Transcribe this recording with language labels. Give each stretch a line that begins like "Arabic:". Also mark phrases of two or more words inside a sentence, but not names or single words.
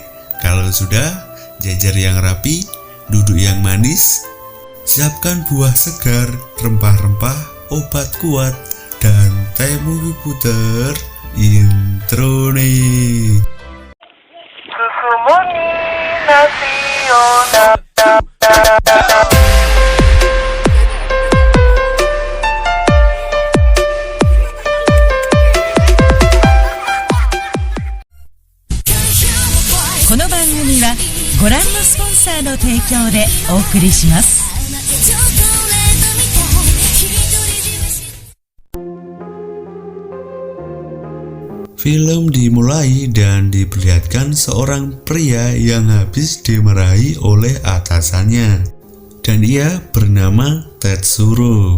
Indonesian: Kalau sudah, jajar yang rapi, duduk yang manis, siapkan buah segar, rempah-rempah, obat kuat, dan Time Movie puter intro nih. Susu murni nasional.
Japanese: この番組はご覧のスポンサーの提供でお送りします。
Indonesian: Film dimulai dan diperlihatkan seorang pria yang habis dimarahi oleh atasannya, dan ia bernama Tetsuro.